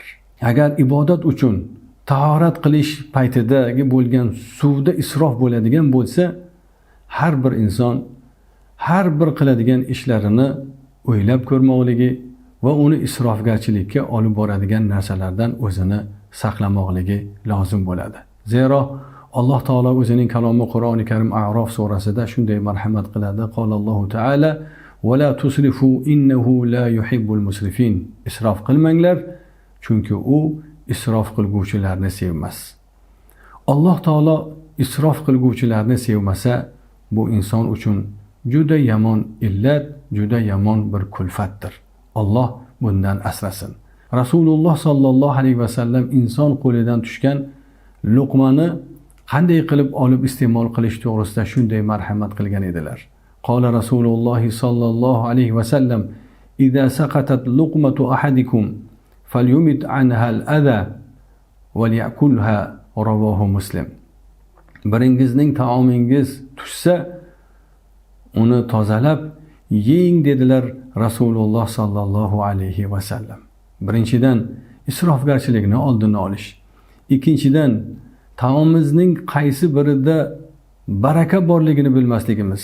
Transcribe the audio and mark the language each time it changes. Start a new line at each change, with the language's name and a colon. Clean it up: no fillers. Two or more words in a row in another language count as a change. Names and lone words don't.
Uzbek: Agar ibodat uchun tahorat qilish paytidagi bo'lgan suvda isrof bo'ladigan bo'lsa, har bir inson har bir qiladigan ishlarini o'ylab ko'rmoqligi va uni isrofgarchilikka olib boradigan narsalardan o'zini saqlamoqligi lozim bo'ladi. Zero Alloh taolo o'zining kalomi Qur'oni Karim A'rof surasida shunday marhamat qiladi.
Arabic: قال الله تعالى: "ولا تسرفوا إنه لا يحب المسرفين."
Uzbek: Isrof qilmanglar, chunki u isrof qilguvchilarni sevmas. Alloh taolo isrof qilguvchilarni sevmasa, bu inson uchun juda yomon illat, juda yomon bir kulfatdir. Alloh bundan asrasin. Rasululloh
Arabic: صلى الله عليه وسلم
Uzbek: inson qo'lidan tushgan luqmani qanday qilib olib iste'mol qilish to'g'risida shunday marhamat qilgan edilar.
Arabic: قال رسول الله صلى الله عليه وسلم: "إذا سقطت لقمة أحدكم فليمط عنها الأذى وليأكلها." رواه مسلم.
Uzbek: Biringizning taomingiz tushsa, uni tozalab yeng dedilar Rasululloh
Arabic: صلى الله عليه وسلم.
Uzbek: Birinchidan isrofgarchilikni oldini olish. Ikkinchidan taomimizning qaysi birida baraka borligini bilmasligimiz.